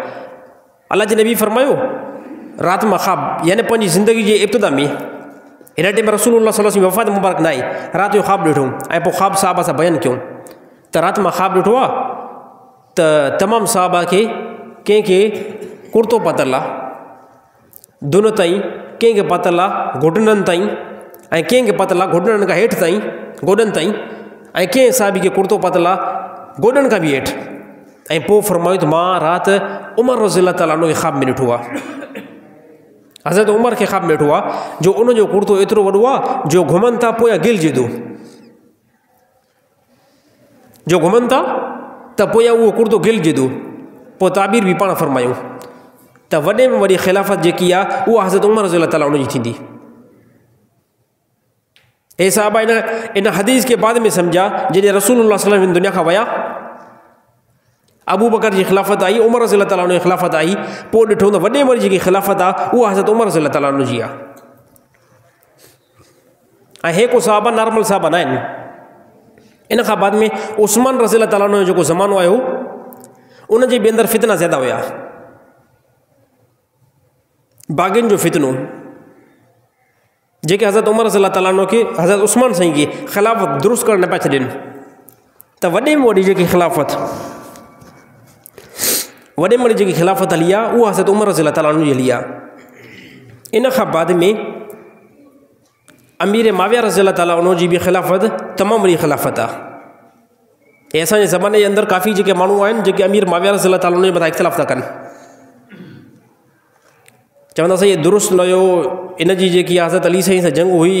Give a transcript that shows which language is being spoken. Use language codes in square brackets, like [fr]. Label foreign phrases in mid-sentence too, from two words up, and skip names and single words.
[sd] अल्लाह जे नबी फरमायो रात में ख़्वाब, यानी पंहिंजी ज़िंदगी जे इब्तिदा में, हिन टाइम [ar] رسول الله صلى الله عليه وسلم [sd] वफ़ात मुबारक न आई, राति जो ख़्वाब ॾिठो ऐं पोइ ख़्वाब साहबा सां बयानु कयूं त राति में ख़्वाब ॾिठो आहे त तमामु साहबा खे कंहिंखे कुर्तो पातल आहे दुन ताईं, कंहिंखे पातल आहे घुटननि ताईं, ऐं कंहिंखे पातल आहे घुटननि खां हेठि ताईं, गोॾनि ताईं, ऐं कंहिं साहिबी खे कुर्तो पातल आहे गोॾनि खां बि हेठि। ऐं पोइ फरमायो त मां राति उमर [ar] رضي الله تعالى عنه [sd] खे ख़्वाब में ॾिठो आहे। हज़रत उमर खे ख़्वाब में ॾिठो आहे जो उनजो कुर्तो एतिरो वॾो आहे जो घुमनि था पोयां गिलजे थो, जो घुमनि था त पोयां उहो कुर्तो गिलजे थो। पोइ ताबीर बि पाण फरमायूं त वॾे में वॾी ख़िलाफ़त जेकी आहे उहा हज़रत उमर [ar] رضي الله تعالى عنه [sd] जी थींदी। हे साहबा इन हदीस के बाद में सम्झा जॾहिं [ar] رسول الله صلى الله عليه وسلم [sd] दुनिया खां विया, अबू बकर जी ख़िलाफ़त आई, उमर [ar] رضي الله تعالى عنه [sd] जी ख़िलाफ़त आई, पोइ ॾिठो त वॾे में वॾी जेकी ख़िलाफ़त आहे उहा हज़रत उमर [ar] رضي الله تعالى عنه [sd] जी आहे। ऐं हे को साहबा नॉर्मल साहबा न आहिनि। इन खां बाद में उस्मान [ar] رضي الله تعالى عنه [sd] जो जेको ज़मानो आयो उनजे बि अंदरि फितना ज़्यादा हुया, बाग़ियुनि जो फितनो, जेके हज़रत उमर [ar] رضي الله تعالى عنه [sd] खे हज़रत उस्मान साईं खे ख़िलाफ़त दुरुस्त करणु न पिया छॾनि। त वॾे में वॾी जेकी ख़िलाफ़त हली आहे उहा हज़रत उमर [ar] رضي الله تعالى عنه [sd] जी हली आहे। इन खां बाद में अमीर माविया [ar] رضي الله تعالى عنه [sd] जी बि ख़िलाफ़त तमामु वॾी ख़िलाफ़त आहे। ऐं असांजे ज़माने जे अंदरि काफ़ी जेके माण्हू आहिनि जेके अमीर माविया [ar] رضي الله تعالى عنه [sd] जे मथां इख़्तिलाफ़ था कनि, चवंदासीं इहे दुरुस्त न हुयो, इन जी जेकी हज़रत अली साईं सां जंग हुई।